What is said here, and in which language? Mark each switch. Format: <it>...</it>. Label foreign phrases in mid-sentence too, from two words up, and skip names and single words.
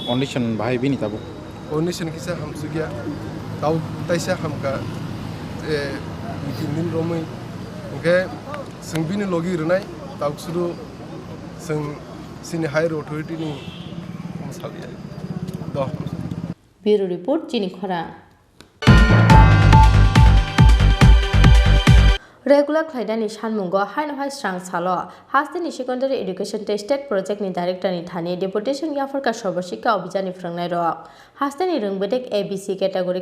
<trp>कंडीशन बाहाय बिनि ताबो कंडीशन किसा हमसुगिया ताव ताइसा हमका ए दिन रमै ओके जों बिनि लगी रोनाय तावसुरु जों सिनि</trp> <en>higher authorityni</en> <trp>सालिया द</trp> <en>Bureau Report</en> <trp>Chini Khorang Regular Klaidani Shanmungo Hainohai Strang Salo Hastini</trp> <en>Secondary Education State Project</en> <trp>ni Director ni Thani Deputation Yafarka Shobashika Obijani Frangnai Rok Hastini Rungbedek</trp> <en>ABC category</en>